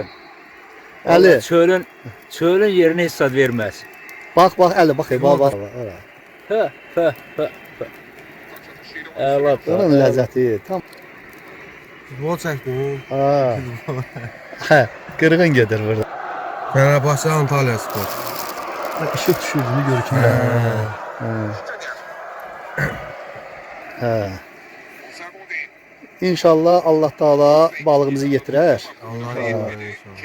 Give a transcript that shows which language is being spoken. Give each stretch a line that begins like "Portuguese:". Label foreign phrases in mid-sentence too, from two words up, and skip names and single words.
Azerbaijani: Əli. Çölün yerini heç zad verməz. Bax, Əli, bax. Fə. Əla. Onun ləzzəti tam. Futbol çəkdim. Qırğın gedir burada. Fenerbahçe Antalya Spor. İşıq düşürdüğünü görürüm. İnşallah Allah Taala balığımızı yetirər.
Turkish: Allah'a emanet inşallah.